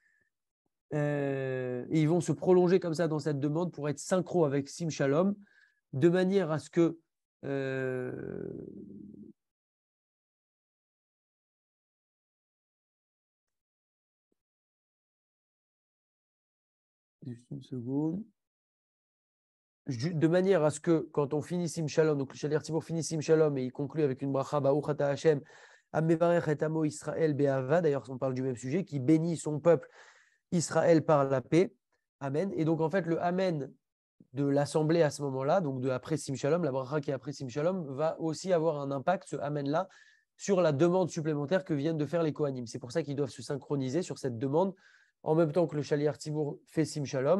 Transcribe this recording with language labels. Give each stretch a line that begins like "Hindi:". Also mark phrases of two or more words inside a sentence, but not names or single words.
French: Et ils vont se prolonger comme ça dans cette demande pour être synchro avec Sim Shalom, de manière à ce que juste une seconde. De manière à ce que quand on finit Sim Shalom, donc le
Hebrew: שליח ציבור
French: finit Sim Shalom et il conclut avec une bracha
Hebrew: ברוך אתה ה' המברך את עמו ישראל בשלום,
French: d'ailleurs on parle du même sujet, qui bénit son peuple Israël par la paix. Amen. Et donc en fait le Amen de l'assemblée à ce moment-là, donc de après Sim Shalom, la bracha qui est après Sim Shalom, va aussi avoir un impact, ce Amen-là, sur la demande supplémentaire que viennent de faire les Kohanim. C'est pour ça qu'ils doivent se synchroniser sur cette demande en même temps que le
Hebrew: שליח ציבור
French: fait Sim Shalom.